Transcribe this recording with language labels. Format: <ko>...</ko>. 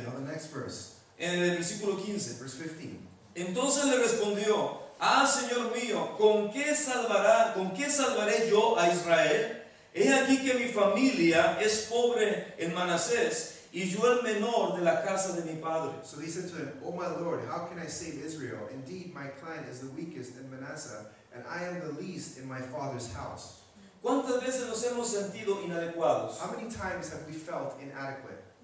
<en>Now the next verse,</en> <es>en el versículo 15.</es> <en>verse 15.</en> <es>Entonces le respondió: Señor mío, ¿con qué salvaré yo a Israel? He aquí que mi familia es pobre en Manasés, y yo el menor de la casa de mi padre.</es> <en>So he said to him, O my Lord, how can I save Israel? Indeed, my clan is the weakest in Manasseh, and I am the least in my father's house.</en> <es>¿Cuántas veces nos hemos sentido inadecuados?</es> <en>How many times have we felt inadequate?</en>